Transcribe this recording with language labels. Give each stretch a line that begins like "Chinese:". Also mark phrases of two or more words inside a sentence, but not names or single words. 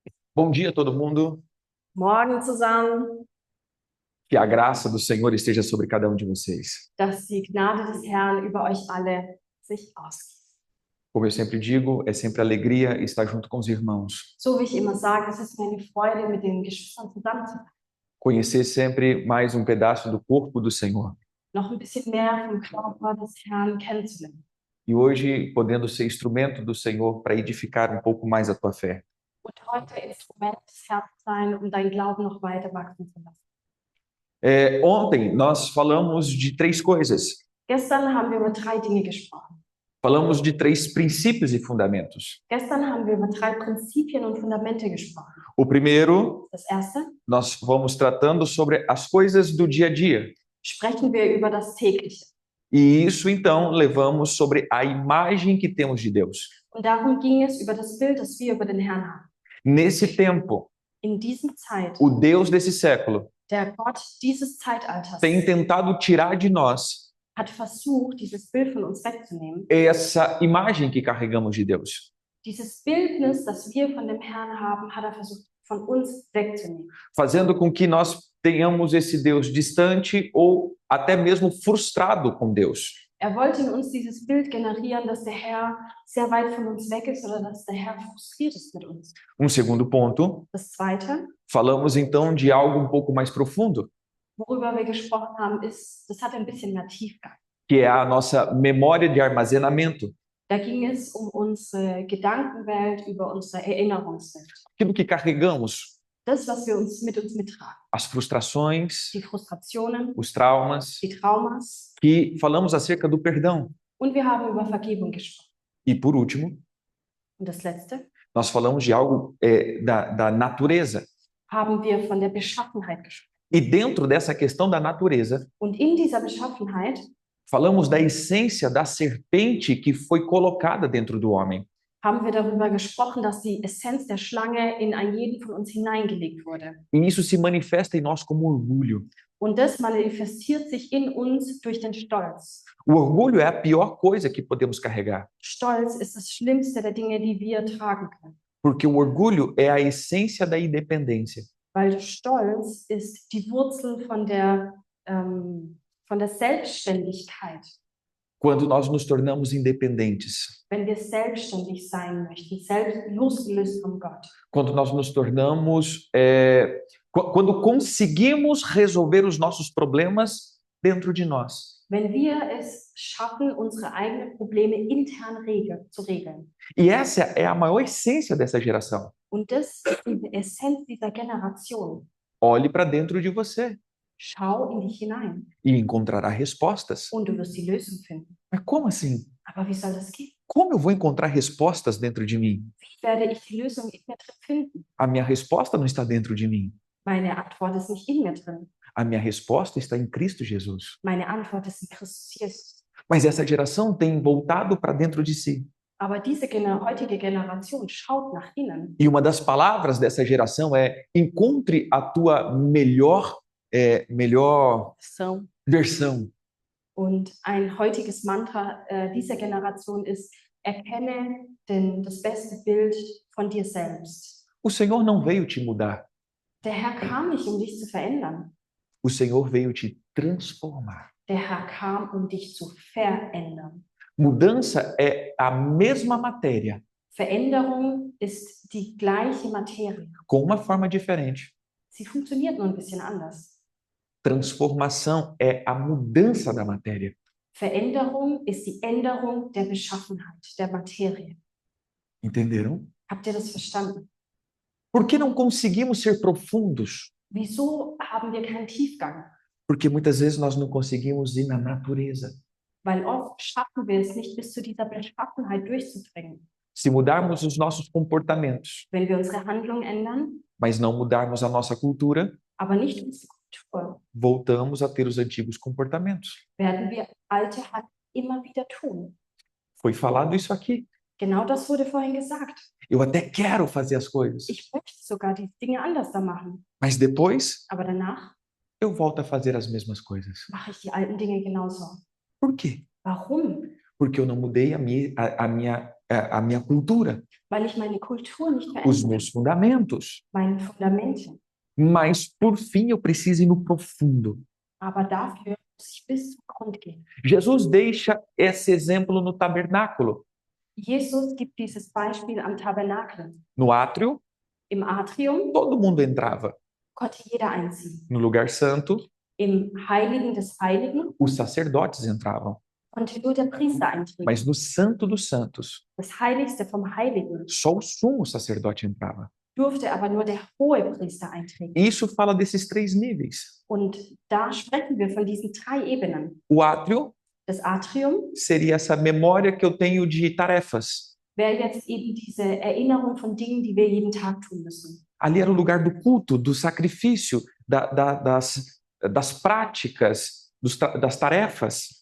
Portuguese: Bom dia, todo mundo.
German: Morgen zusammen,
Portuguese: Que a graça do Senhor esteja sobre cada um de vocês.
German: dass die Gnade des Herrn über euch alle sich ausgießt.
Portuguese: Como eu sempre digo, é sempre alegria estar junto com os irmãos.
German: So wie ich immer sage, es ist mir eine Freude, mit den Geschwistern zusammen zu sein.
Portuguese: Conhecer sempre mais um pedaço do corpo do Senhor.
German: Noch ein bisschen mehr vom Körper des Herrn kennenzulernen.
Portuguese: E hoje, podendo ser instrumento do Senhor para edificar um pouco mais a tua fé.
German: Und heute Instrument des Herrn sein, um deinen Glauben noch weiter wachsen zu lassen.
Portuguese: Ontem nós falamos de três coisas.
German: Gestern haben wir über drei Dinge gesprochen.
Portuguese: Falamos de três princípios e fundamentos.
German: Gestern haben wir über drei Prinzipien und Fundamente gesprochen.
Portuguese: O primeiro,
German: Das erste,
Portuguese: nós vamos tratando sobre as coisas do dia a dia.
German: sprechen wir über das Tägliche.
Portuguese: E isso, então, levamos sobre a imagem que temos de Deus.
German: Und darum ging es über das Bild, das wir über den Herrn haben.
Portuguese: Nesse tempo,
German: In dieser Zeit,
Portuguese: o Deus desse século
German: der Gott dieses Zeitalters
Portuguese: tem tentado tirar de nós
German: hat versucht, dieses Bild von uns wegzunehmen.
Portuguese: essa imagem que carregamos de Deus,
German: Dieses Bildnis, das wir von dem Herrn haben, hat er versucht, von uns wegzunehmen.
Portuguese: fazendo com que nós tenhamos esse Deus distante ou até mesmo frustrado com Deus.
German: Er wollte in uns dieses Bild generieren, dass der Herr sehr weit von uns weg ist oder dass der Herr frustriert ist mit uns.
Portuguese: Segundo ponto,
German: Das Zweite,
Portuguese: falamos então de algo um pouco mais profundo,
German: worüber wir gesprochen haben, ist, das hat ein bisschen mehr Tiefgang.
Portuguese: que é a nossa memória de armazenamento,
German: Da ging es um unsere Gedankenwelt, über unsere Erinnerungswelt.
Portuguese: aquilo que carregamos,
German: Das, was wir uns mittragen.
Portuguese: as frustrações,
German: Die Frustrationen,
Portuguese: os traumas,
German: die Traumas.
Portuguese: que falamos acerca do perdão.
German: Und wir haben über Vergebung gesprochen.
Portuguese: E por último,
German: Und das Letzte,
Portuguese: nós falamos de algo da natureza.
German: haben wir von der Beschaffenheit gesprochen.
Portuguese: E dentro dessa questão da natureza,
German: Und in dieser Beschaffenheit
Portuguese: falamos da essência da serpente que foi colocada dentro do homem.
German: haben wir darüber gesprochen, dass die Essenz der Schlange in einen jeden von uns hineingelegt wurde.
Portuguese: E isso se manifesta em nós como orgulho.
German: Und das manifestiert sich in uns durch den Stolz.
Portuguese: O orgulho é a pior coisa que podemos carregar,
German: Stolz ist das Schlimmste der Dinge, die wir tragen können.
Portuguese: porque o orgulho é a essência da independência.
German: Weil Stolz ist die Wurzel von der Selbstständigkeit.
Portuguese: Quando nós nos tornamos independentes,
German: Wenn wir selbstständig sein möchten, selbst losgelöst von Gott.
Portuguese: quando nós nos tornamos, quando conseguimos resolver os nossos problemas dentro de nós.
German: Wenn wir es schaffen, unsere eigenen Probleme intern zu regeln.
Portuguese: E essa é a maior essência dessa geração.
German: Und das ist die Essenz dieser Generation.
Portuguese: Olhe para dentro de você
German: Schau in dich hinein
Portuguese: e encontrará respostas.
German: und du wirst die Lösung finden.
Portuguese: Mas como assim?
German: Aber wie soll das gehen?
Portuguese: Como eu vou encontrar respostas dentro de mim?
German: Wie werde ich die Lösung in mir drin finden?
Portuguese: A minha resposta não está dentro de mim.
German: Meine Antwort ist nicht in mir drin.
Portuguese: A minha resposta está em Cristo Jesus.
German: Meine Antwort ist in Christus Jesus.
Portuguese: Mas essa geração tem voltado para dentro de si.
German: Aber diese heutige Generation schaut nach innen.
Portuguese: E uma das palavras dessa geração é: encontre a tua melhor
German: So.
Portuguese: versão.
German: Und ein heutiges Mantra dieser Generation ist, erkenne das beste Bild von dir selbst.
Portuguese: O Senhor não veio te mudar.
German: Der Herr kam nicht, um dich zu verändern.
Portuguese: O Senhor veio te transformar.
German: Der Herr kam, um dich zu verändern.
Portuguese: Mudança é a mesma matéria,
German: Veränderung ist die gleiche Materie.
Portuguese: com uma forma diferente.
German: Sie funktioniert nur ein bisschen anders.
Portuguese: Transformação é a mudança da matéria.
German: Veränderung ist die Änderung der Beschaffenheit, der Materie.
Portuguese: Entenderam?
German: Habt ihr das verstanden?
Portuguese: Por que não conseguimos ser profundos?
German: Wieso haben wir keinen Tiefgang?
Portuguese: Porque muitas vezes nós não conseguimos ir na natureza.
German: Weil oft schaffen wir es nicht, bis zu dieser Beschaffenheit durchzudringen.
Portuguese: Se mudarmos os nossos comportamentos,
German: Wenn wir unsere Handlung ändern,
Portuguese: mas não mudarmos a nossa cultura,
German: aber nicht unsere Kultur,
Portuguese: voltamos a ter os antigos comportamentos.
German: werden wir alte Handlungen immer wieder tun.
Portuguese: Foi falado isso aqui.
German: Genau das wurde vorhin gesagt.
Portuguese: Eu até quero fazer as coisas,
German: Ich möchte sogar die Dinge anders da machen.
Portuguese: mas depois
German: Aber danach
Portuguese: eu volto a fazer as mesmas coisas.
German: mache ich die alten Dinge genauso.
Portuguese: Por quê?
German: Warum?
Portuguese: Porque eu não mudei a minha a minha cultura,
German: weil ich meine Kultur nicht
Portuguese: os
German: verändere,
Portuguese: meus fundamentos.
German: meine Fundamente.
Portuguese: Mas, por fim, eu preciso ir no profundo.
German: Aber dafür muss ich bis zum Grund gehen.
Portuguese: Jesus deixa esse exemplo no tabernáculo,
German: Jesus gibt dieses Beispiel am Tabernakel.
Portuguese: no átrio,
German: Im Atrium
Portuguese: todo mundo entrava.
German: konnte jeder einziehen.
Portuguese: No lugar santo,
German: Im Heiligen des Heiligen
Portuguese: os sacerdotes entravam.
German: konnte nur der Priester eintreten.
Portuguese: Mas no Santo dos Santos,
German: Das Heiligste vom Heiligen
Portuguese: só o sumo sacerdote entrava.
German: durfte aber nur der Hohepriester eintreten.
Portuguese: Isso fala desses 3 níveis.
German: Und da sprechen wir von diesen 3 Ebenen.
Portuguese: O átrio
German: Das Atrium
Portuguese: seria essa memória que eu tenho de tarefas.
German: wäre jetzt eben diese Erinnerung von Dingen, die wir jeden Tag tun müssen.
Portuguese: Ali era o lugar do culto, do sacrifício, das práticas, das tarefas.